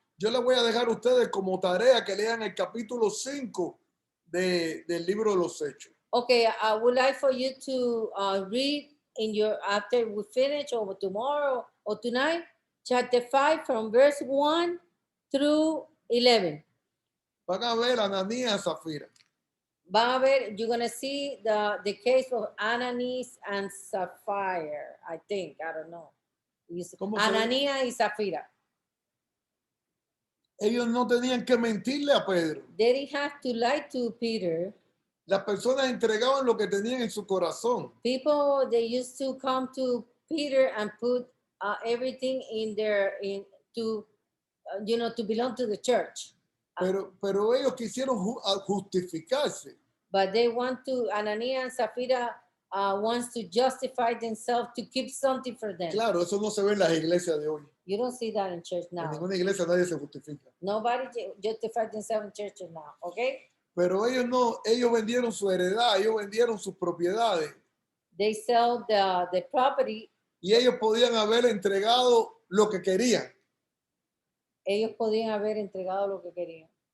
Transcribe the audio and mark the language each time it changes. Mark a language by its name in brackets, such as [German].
[Spanish] Yo le voy a dejar a ustedes como tarea que lean el capítulo 5 del libro de los Hechos. [English] Okay, I would like for you to read after we finish, or tomorrow or tonight, chapter 5 from verse 1 through 11. [Spanish] Van a ver a Ananías y Zafira. Van a ver, [English] you're going to see the case of Ananias and Sapphira, I think. I don't know. [Spanish] ¿Cómo se Ananías y Zafira. Ellos no tenían que mentirle a Pedro. [English] They didn't have to lie to Peter. [Spanish] Las personas entregaban lo que tenían en su corazón. [English] People, they used to come to Peter and put everything to belong to the church. [Spanish] Pero ellos quisieron justificarse. [English] But they want to, Ananias and Sapphira wants to justify themselves to keep something for them. [Spanish] Claro, eso no se ve en las iglesias de hoy. [English] You don't see that in church [Spanish] En [English] now. [Spanish] ninguna iglesia nadie se justifica. [English] Nobody justifies themselves in churches now, okay? [Spanish] Pero ellos vendieron su heredad, ellos vendieron sus propiedades. [English] They sell the property. [Spanish] Y ellos podían haber entregado lo que querían. Ellos podían haber entregado lo que querían.